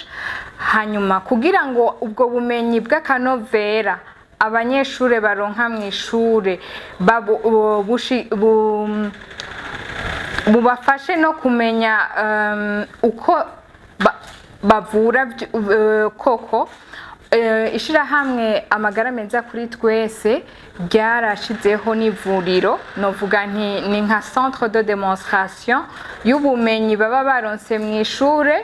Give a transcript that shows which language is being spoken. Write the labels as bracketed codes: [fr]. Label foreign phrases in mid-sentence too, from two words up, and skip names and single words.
[rn] Hanyuma kugira ngo ubwo bumenyi bw'akanovera abanyeshure baronka mw'ishure bubafashe no kumenya uko bavura koko, ishirahamwe amagara meza kuri twese ryarashizeho n'ivuriro, novuga ni nka [fr] centre de démonstration [rn] y'ubumenyi baba baronse mw'ishure.